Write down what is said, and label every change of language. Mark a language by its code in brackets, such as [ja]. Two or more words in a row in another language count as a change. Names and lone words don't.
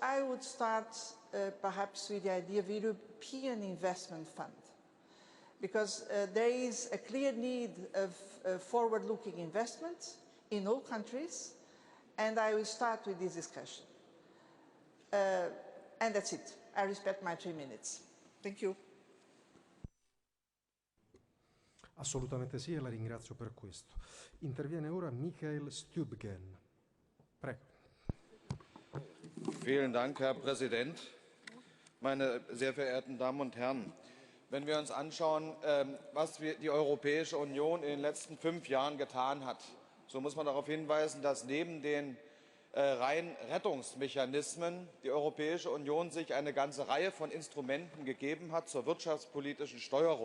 [en] I would start perhaps with the idea of European Investment Fund, because there is a clear need of forward-looking investment in all countries, and I will start with this discussion. And that's it. I respect my 3 minutes. Thank you. [it] Assolutamente sì, e la ringrazio per questo. Interviene ora Michael Stübgen. Prego. [de] Vielen Dank, Herr Präsident. Meine sehr verehrten Damen und Herren, wenn wir uns anschauen, was die Europäische Union in den letzten 5 Jahren getan hat, so muss man darauf hinweisen, dass neben den reinen Rettungsmechanismen die Europäische Union sich eine ganze Reihe von Instrumenten gegeben hat zur wirtschaftspolitischen Steuerung.